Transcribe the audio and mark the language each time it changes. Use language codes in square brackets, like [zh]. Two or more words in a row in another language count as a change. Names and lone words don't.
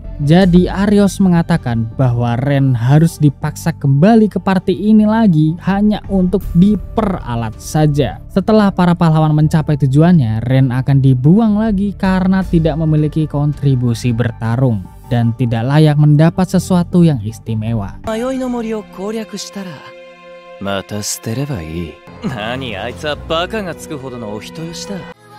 [id] Jadi Arios mengatakan bahwa Ren harus dipaksa kembali ke party ini lagi hanya untuk diperalat saja. Setelah para pahlawan mencapai tujuannya, Ren akan dibuang lagi karena tidak memiliki kontribusi bertarung dan tidak layak mendapat sesuatu yang istimewa. [ja] 迷いの森を攻略したらまた捨てればいい。何、あいつはバカがつくほどのお人よしだ。